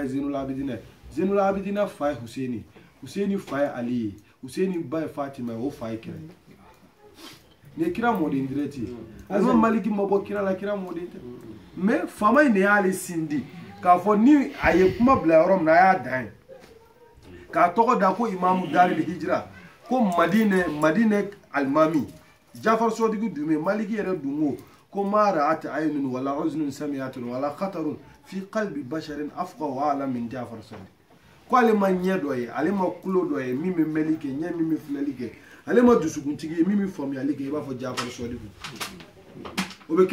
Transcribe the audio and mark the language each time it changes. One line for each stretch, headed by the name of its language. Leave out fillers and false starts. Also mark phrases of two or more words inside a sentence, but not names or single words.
Bambara: ye Zenul Abidina fa ye Huseini fa ye Ali ye Huseini ba ye Fatima ye o fa ye kira ni kira mɔden direct ye alima Maliki ma bɔ kira la kira mɔden tɛ mais faama in de y'ale sindi k'a fɔ ni a ye kuma bila yɔrɔ min na a y'a dan ye k'a tɔgɔ da ko Imamu Daril Hijra ko Madinɛ alimami Jafar Sɔdiki Dume Maliki yɛrɛ dun ko
Arabic: ما رأت عين ولا أذن سمعت ولا خطر في قلب بشر أفقه على من
Bambara: Jafar Sɔdiki ko ale ma ɲɛ dɔ ye ale ma kulo dɔ ye min bɛ mɛli kɛ ɲɛ min bɛ filɛli kɛ ale ma dusukuntigi ye min bɛ faamuyali kɛ i b'a fɔ Jafar Sɔdiki o bɛ